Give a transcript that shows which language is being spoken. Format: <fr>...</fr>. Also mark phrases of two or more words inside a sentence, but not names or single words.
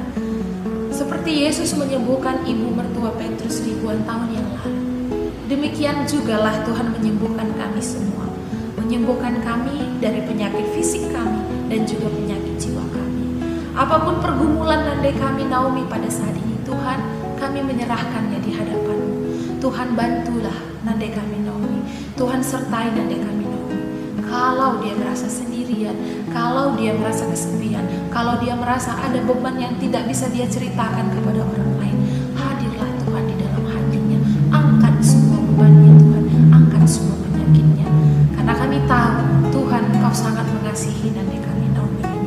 <id>Seperti Yesus menyembuhkan ibu mertua Petrus ribuan tahun yang lalu, demikian jugalah Tuhan menyembuhkan kami semua. Menyembuhkan kami dari penyakit fisik kami dan juga penyakit jiwa kami. Apapun pergumulan nandai kami Naomi pada saat ini, Tuhan, kami menyerahkannya di hadapan-Mu. Tuhan, bantulah nandai kami Naomi. Tuhan, sertai nandai kami Naomi. Kalau dia merasa sendirian, kalau dia merasa kesepian, kalau dia merasa ada beban yang tidak bisa dia ceritakan kepada orang lain, hadirlah Tuhan di dalam hatinya. Angkat semua bebannya Tuhan, angkat semua penyakitnya. Karena kami tahu Tuhan, Engkau sangat mengasihi nandai kami Naomi ini.</id>